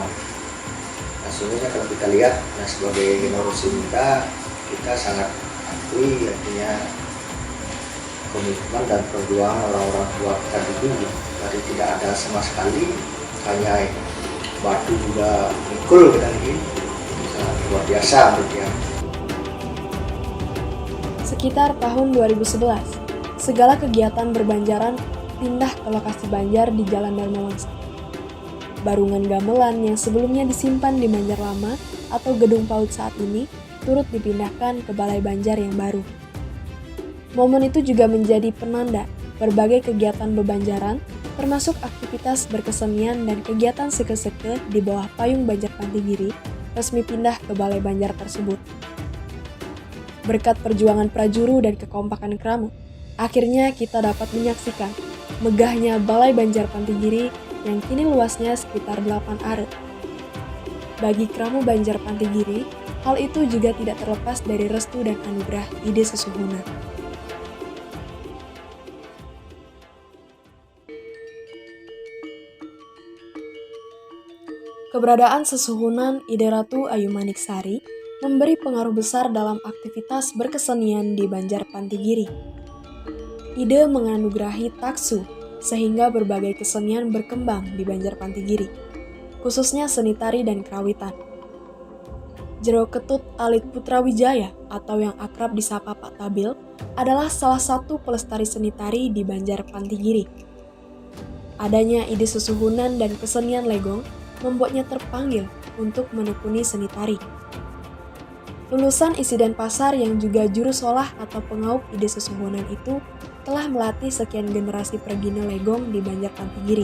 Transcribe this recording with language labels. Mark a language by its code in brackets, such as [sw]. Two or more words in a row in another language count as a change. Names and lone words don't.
[id] Nah, sesungguhnya kalau kita lihat, sebagai generasi muda kita sangat akui artinya komitmen dan perjuangan orang-orang tua kita dulu. Dari tidak ada sama sekali, hanya batu juga mikul kita ini, sangat luar biasa menurut dia. Sekitar tahun 2011, segala kegiatan berbanjaran pindah ke lokasi banjar di Jalan Dharma Wangsa. Barungan gamelan yang sebelumnya disimpan di Banjar Lama atau Gedung PAUD saat ini turut dipindahkan ke Balai Banjar yang baru. Momen itu juga menjadi penanda berbagai kegiatan bebanjaran, termasuk aktivitas berkesenian dan kegiatan seke-seke di bawah payung Banjar Pantigiri, resmi pindah ke Balai Banjar tersebut. Berkat perjuangan prajuru dan kekompakan Kramo, akhirnya kita dapat menyaksikan megahnya Balai Banjar Pantigiri yang kini luasnya sekitar 8 are. Bagi Kramo Banjar Pantigiri, hal itu juga tidak terlepas dari restu dan anugerah Ide Sesuhunan. Keberadaan Sesuhunan Ide Ratu Ayu Maniksari memberi pengaruh besar dalam aktivitas berkesenian di Banjar Pantigiri. Ide menganugerahi taksu, sehingga berbagai kesenian berkembang di Banjar Pantigiri, khususnya seni tari dan kerawitan. Jero Ketut Alit Putra Wijaya atau yang akrab disapa Pak Tabil adalah salah satu pelestari seni tari di Banjar Pantigiri. Adanya ide sesuhunan dan kesenian legong membuatnya terpanggil untuk menekuni seni tari. Lulusan Isi Denpasar yang juga juru solah atau pengaup ide sesuhunan itu telah melatih sekian generasi pergina legong di Banjar Pantigiri.